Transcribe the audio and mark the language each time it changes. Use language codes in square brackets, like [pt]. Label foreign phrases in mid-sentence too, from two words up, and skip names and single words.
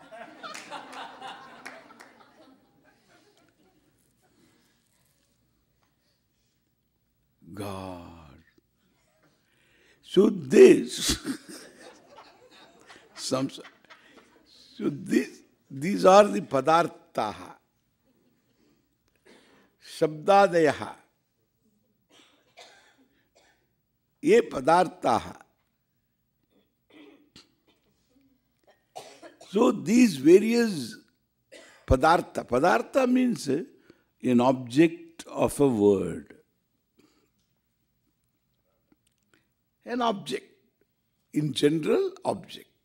[en] God. So this... So these are the [sa] पदार्थाः शब्दादयः. ये पदार्थाः. [en] So these various padartha. Padartha means an object of a word. An object. In general, object.